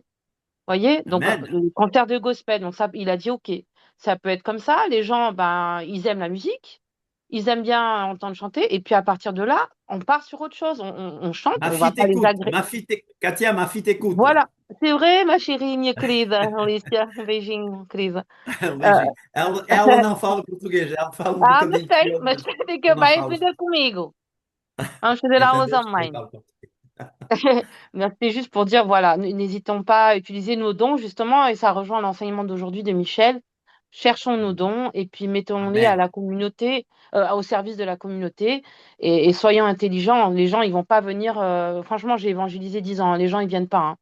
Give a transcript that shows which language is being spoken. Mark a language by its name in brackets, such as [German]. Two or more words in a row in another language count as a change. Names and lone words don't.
[French] Voyez, donc Amen. le concert de gospel, donc ça, il a dit OK, ça peut être comme ça. Les gens, ben, ils aiment la musique, ils aiment bien entendre chanter, et puis à partir de là, on part sur autre chose. On chante, Ma on va fille pas les t'écoute. agréer. Katia, ma fille t'écoute. Voilà, c'est vrai, ma chérie, [Portuguese] minha querida, Alicia, um beijinho, querida. Beijinho. Ela não fala português, ela fala um Ah, bocadinho de pior, mas mas tem que não vai fala. aprender comigo. Vamos fazer aulas Entendeste? Eu online. falo português. [French] Mais c'est juste pour dire, voilà, n'hésitons pas à utiliser nos dons, justement, et ça rejoint l'enseignement d'aujourd'hui de Michel. Cherchons nos dons et puis mettons-les à Amen. la communauté, au service de la communauté, et soyons intelligents. Les gens, ils vont pas venir. Franchement, j'ai évangélisé 10 ans, hein, les gens, ils viennent pas, hein.